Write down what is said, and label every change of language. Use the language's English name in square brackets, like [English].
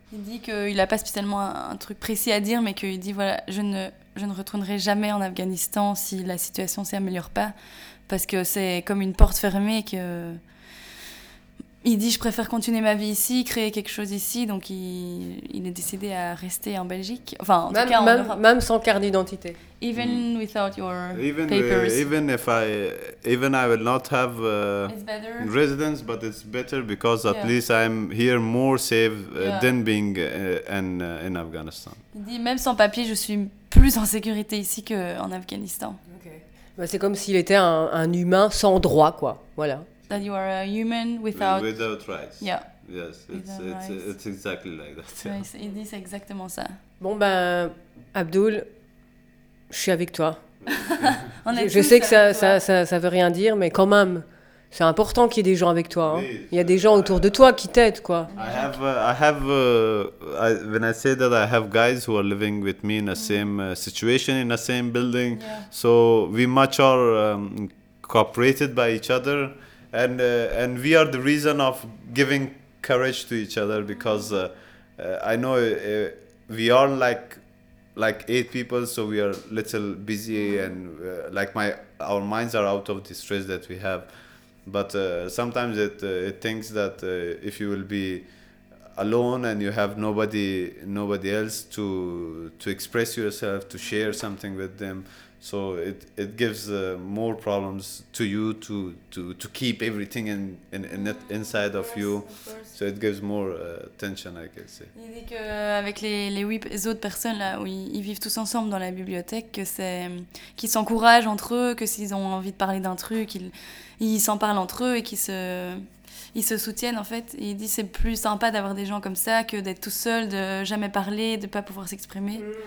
[French] Il dit qu'il n'a pas spécialement un truc précis à dire, mais qu'il dit, voilà, je ne retournerai jamais en Afghanistan si la situation ne s'améliore pas, parce que c'est comme une porte fermée. Que... Il dit, je préfère continuer ma vie ici, créer quelque chose ici, donc il est décidé à rester en Belgique. Enfin, Même sans carte d'identité. [English] Even without your even, papers. Even if I will not have residence, but it's better because at least I'm here more safe than being in Afghanistan. [French] Il dit, même sans papier, je suis plus en sécurité ici qu'en Afghanistan. Okay. Bah, c'est comme s'il était un humain sans droit, quoi. Voilà. [English] That you are a human without... Without rights. Yeah. Yes, it's exactly like that. [French] Yeah. Il dit, c'est exactement ça. Bon, ben, Abdul, je suis avec toi. On est je sais que ça veut rien dire, mais quand même, c'est important qu'il y ait des gens avec toi. Hein. [English] Please, [French] il y a des gens autour de toi qui t'aident, quoi. [English] I have guys who are living with me in the same situation, in the same building. Yeah. So we much are cooperated by each other. And we are the reason of giving courage to each other because I know we are like 8 people, so we are a little busy, and like our minds are out of the stress that we have. But sometimes it thinks that if you will be alone and you have nobody else to express yourself, to share something with them, so it gives more problems to you to keep everything in it inside of you. So it gives more tension, I can say. [French] Il dit que avec les 8 autres personnes là où ils vivent tous ensemble dans la bibliothèque, que c'est qu'ils s'encouragent entre eux, que s'ils ont envie de parler d'un truc, ils s'en parlent entre eux et qu'ils se soutiennent, en fait. Il dit que c'est plus sympa d'avoir des gens comme ça que d'être tout seul, de jamais parler, de pas pouvoir s'exprimer.